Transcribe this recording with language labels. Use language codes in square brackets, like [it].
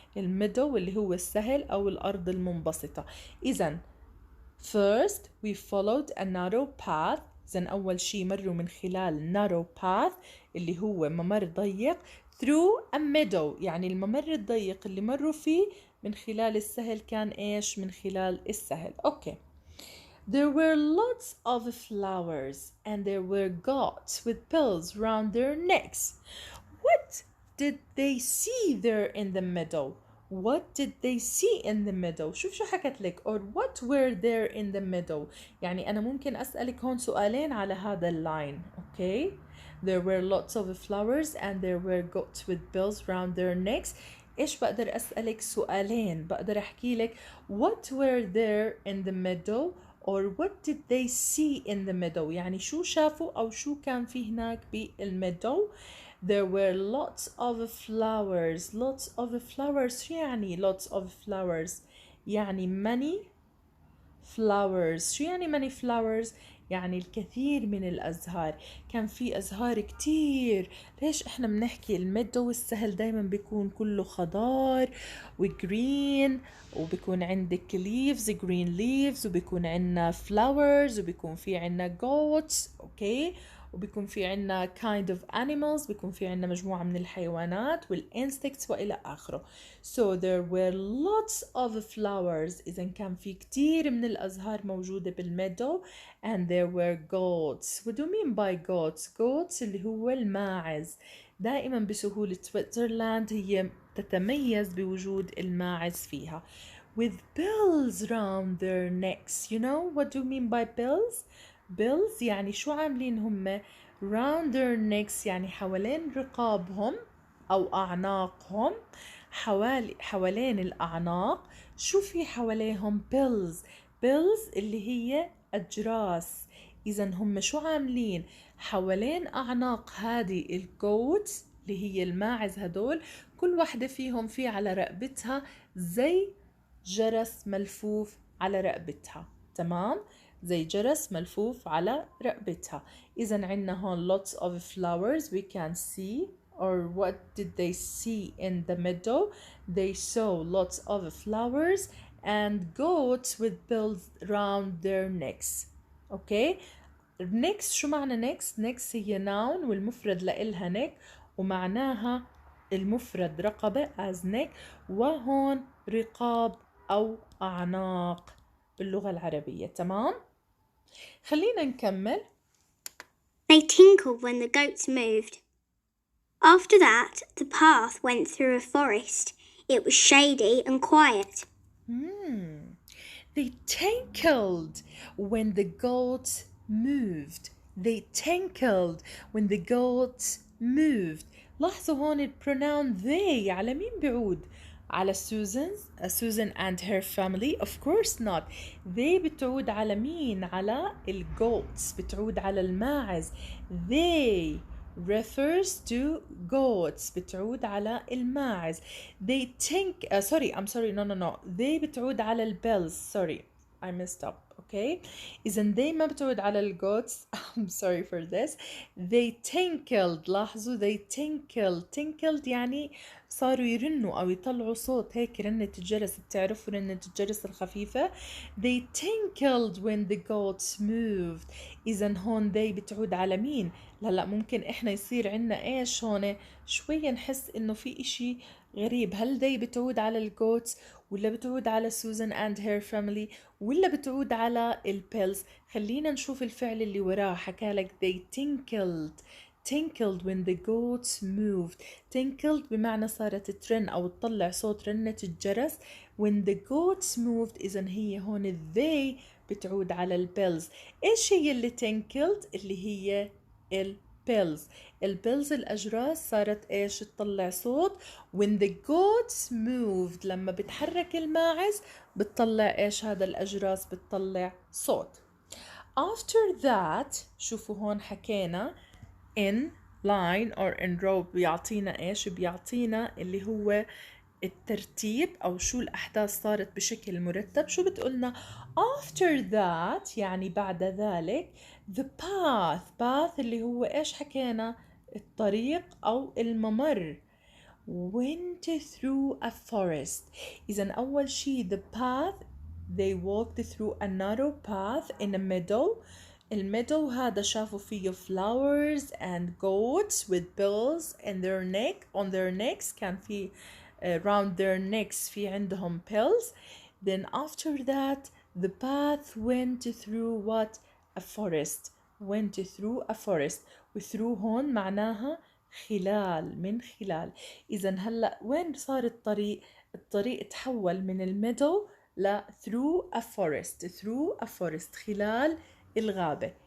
[ar] الميدو اللي هو السهل أو الأرض المنبسطة. إذا [en] first we followed a narrow path. [ar] إذن أول شي مروا من خلال [en] narrow path [ar] اللي هو ممر ضيق [en] through a meadow [ar] يعني الممر الضيق اللي مروا فيه من خلال السهل كان إيش؟ من خلال السهل. أوكي. [en] There were lots of flowers and there were goats with bells round their necks. What did they see there in the meadow? What did they see in the meadow? [ar] شوف شو حكت لك. [en] or what were there in the meadow. [ar] يعني أنا ممكن أسألك هون سؤالين على هذا اللاين. [en] Okay. There were lots of flowers and there were goats with bells round their necks. [ar] إيش بقدر أسألك سؤالين. بقدر أحكي لك [en] what were there in the meadow or what did they see in the meadow. [ar] يعني شو شافوا أو شو كان في هناك بالميدو. [en] There were lots of flowers. Lots of flowers [ar] شو يعني [en] lots of flowers؟ [ar] يعني [en] many flowers. [ar] شو يعني many flowers؟ يعني الكثير من الأزهار. كان في أزهار كتير. ليش إحنا بنحكي الميدو والسهل دايما بيكون كله خضار وجرين وبيكون عندك [en] leaves green leaves [ar] وبيكون عنا flowers وبيكون في عنا goats. أوكي. وبيكون في عنا [en] kind of animals، [ar] بيكون في عنا مجموعة من الحيوانات والinsects وإلى آخره. [en] So there were lots of flowers، [ar] إذا كان في كتير من الأزهار موجودة بالميدو. [en] and there were goats. What do you mean by goats? [ar] goats اللي هو الماعز. دائما بسهولة سويسرلاند هي تتميز بوجود الماعز فيها. [en] with bills round their necks. You know what do you mean by bills? [ar] bills يعني شو عاملين هم؟ [en] round their necks [ar] يعني حوالين رقابهم أو أعناقهم. حوالين الأعناق شو في حواليهم؟ bills. bills اللي هي أجراس. إذا هم شو عاملين؟ حوالين أعناق هذه الجوتس اللي هي الماعز هدول، كل واحدة فيهم في على رقبتها زي جرس ملفوف على رقبتها. تمام؟ زي جرس ملفوف على رقبتها. إذا عنا هون [en] lots of flowers we can see. Or what did they see in the meadow? They saw lots of flowers and goats with bills round their necks. Okay? [ar] next شو معنى next؟ [en] next هي noun [ar] والمفرد لإلها neck ومعناها المفرد رقبة as neck، وهون رقاب أو أعناق باللغة العربية. تمام؟ خلينا نكمل. [en] They tinkled when the goats moved. After that, the path went through a forest. It was shady and quiet. They tinkled when the goats moved. They tinkled when the goats moved. [ar] لاحظوا هون البروناون they على مين بيعود؟ على Susan and her family? [en] Of course not. [ar] they بتعود على مين؟ على الgoats، بتعود على الماعز. [en] they refers to goats، [ar] بتعود على الماعز. [en] they I'm sorry no they [ar] بتعود على [en] الbells. sorry I messed up. [ar] okay إذا they ما بتعود على الجوتس. [en] I'm sorry for this. they tinkled. [ar] لاحظوا [en] they tinkled [ar] يعني صاروا يرنوا أو يطلعوا صوت هيك رنة الجرس. بتعرفوا رنة الجرس الخفيفة؟ [en] they tinkled when the goats moved. [ar] إذا هون they بتعود على مين؟ هلا ممكن إحنا يصير عنا إيش هون شوية نحس إنه في إشي غريب. هل they بتعود على الجوتس ولا بتعود على سوزان [en] and her family [ar] ولا بتعود على البيلز؟ خلينا نشوف الفعل اللي وراه. حكالك [en] they tinkled when the goats moved. [ar] tinkled بمعنى صارت ترن أو تطلع صوت رنة الجرس. [en] when the goats moved [ar] إذن هي هون they بتعود على البيلز. إيش هي اللي tinkled؟ اللي هي البيلز. البيلز الأجراس صارت إيش تطلع صوت. [en] when the goats moved [ar] لما بتحرك الماعز بتطلع إيش هذا الأجراس؟ بتطلع صوت. [en] after that [ar] شوفوا هون حكينا [en] in line or in row [ar] بيعطينا إيش؟ بيعطينا اللي هو الترتيب أو شو الأحداث صارت بشكل مرتب. شو بتقولنا؟ [en] after that [ar] يعني بعد ذلك [en] the path [ar] اللي هو إيش حكينا؟ الطريق أو الممر. [en] went through a forest. إذن أول شي the path they walked through a narrow path in a meadow. [ar] الميدو هذا شافوا فيه [en] flowers and goats with bills in their neck on their necks. [ar] كان في [en] around their necks [ar] في عندهم [en] pills. then after that the path went through what? a forest. went through a forest. [ar] وthrough هون معناها خلال، من خلال. إذا هلأ وين صار الطريق؟ الطريق تحول من الميدو ل [en] through a forest [ar] خلال الغابة.